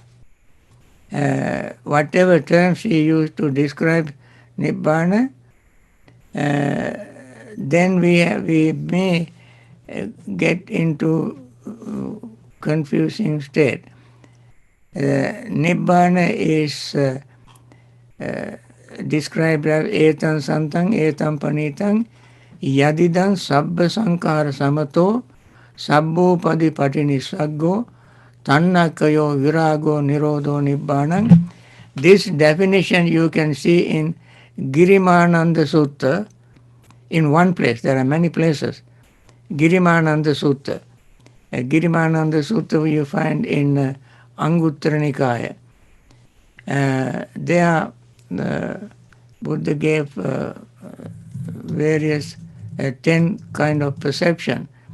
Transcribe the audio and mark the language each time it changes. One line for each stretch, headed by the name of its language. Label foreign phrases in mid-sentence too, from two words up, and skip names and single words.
English: Whatever terms we use to describe Nibbana, then we may get into confusing state. Nibbana is described as
Pali: etam santang, etam panitang, yadidam sabba sankara samato, sabbo padi patinisaggo, tannakayo virago nirodho nibbanam.
English: This definition you can see in Girimananda Sutta in one place. There are many places. Girimananda Sutta. Girimananda Sutta you find in Anguttara Nikaya. There Buddha gave various 10 kind of perception.